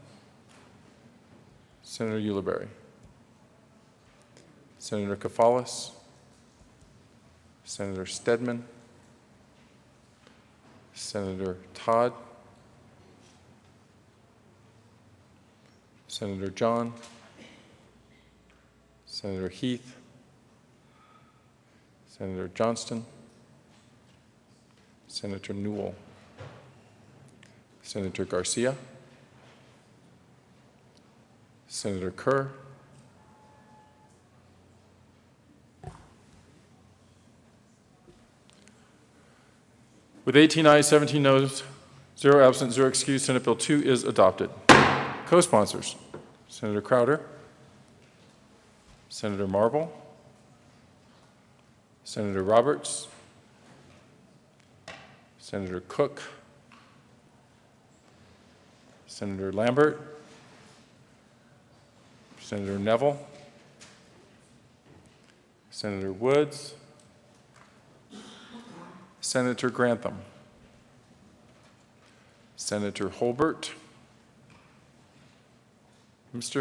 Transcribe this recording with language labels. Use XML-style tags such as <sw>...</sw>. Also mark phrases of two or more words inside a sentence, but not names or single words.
<en>Senator Ulibarri, Senator Kafalis, Senator Stedman, Senator Todd, Senator John, Senator Heath, Senator Johnston, Senator Newell, Senator Garcia, Senator Kerr, with 18 ayes, 17 noes, 0 absent, 0 excused, Senate Bill 2 is adopted. Co-sponsors, Senator Crowder, Senator Marble, Senator Roberts, Senator Cook, Senator Lambert, Senator Neville, Senator Woods, Senator Grantham, Senator Holbert, Mr.</en>